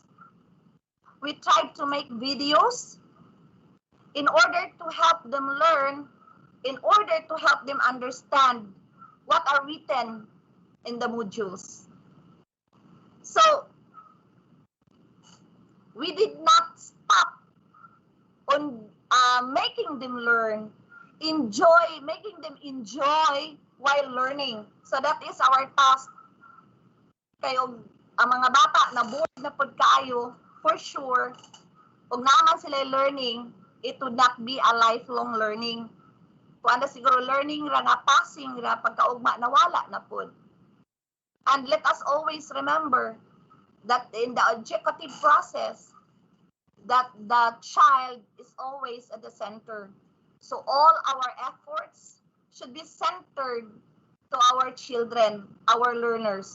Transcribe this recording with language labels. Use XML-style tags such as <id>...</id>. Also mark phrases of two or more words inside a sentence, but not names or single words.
<en>We try to make videos in order to help them learn, in order to help them understand what are written in the modules. So, we did not stop on making them learn, making them enjoy while learning. So that is our task.</en> <ceb>Kayo, ang mga bata na bored na pod kaayo,</ceb> <en>for sure,</en> <ceb>kung naman sila</ceb> <en>learning, it would not be a lifelong learning.</en> <ceb>Kung ano siguro learning ra nga passing ra pagkaugma nawala na pod.</ceb> <en>And let us always remember that in the educative process, that the child is always at the center. So all our efforts should be centered to our children, our learners.</en>